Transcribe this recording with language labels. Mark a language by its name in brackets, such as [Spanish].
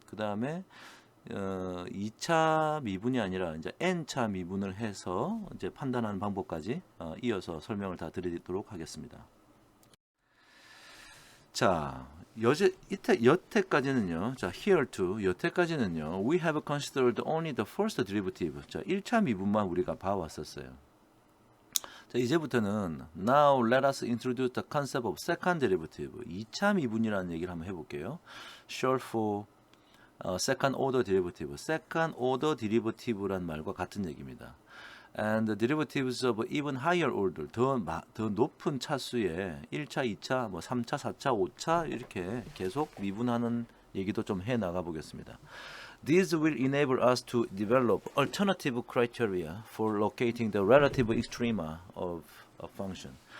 [Korean] 그다음에 2차 미분이 아니라 이제 n차 미분을 해서 이제 판단하는 방법까지 이어서 설명을 다 드리도록 하겠습니다. 자, 여태까지는요. 자, here to 여태까지는요. [English] We have considered only the first derivative. [Korean] 자, 1차 미분만 우리가 봐왔었어요. 자, 이제부터는 [English] now let us introduce the concept of second derivative. [Korean] 2차 미분이라는 얘기를 한번 해볼게요. [English] short for second order derivative. [Korean] second order derivative란 말과 같은 얘기입니다. [English] And the derivatives of even higher order, [Korean] 더 높은 차수의 1차, 2차, 뭐 3차, 4차, 5차 이렇게 계속 미분하는 얘기도 좀 해 나가 보겠습니다. [English] These will enable us to develop alternative criteria for locating the relative extrema of a function.